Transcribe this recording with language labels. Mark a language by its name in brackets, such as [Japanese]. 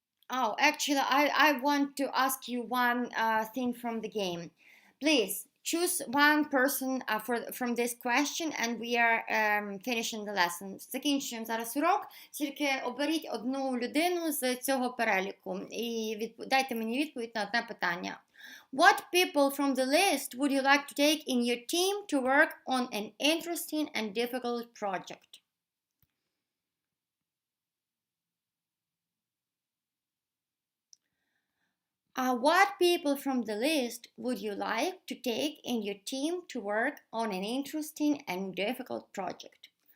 [English] actually I want to ask you one thing from the game. Please Choose one person from this question and we are finishing the lesson. [Ukrainian] Закінчуємо зараз урок, тільки оберіть одну людину з цього переліку і дайте мені відповідь на одне питання. [English] What people from the list would you like to take in your team to work on an interesting and difficult project? What people from the list would you like to take in your team to work on an interesting and difficult project?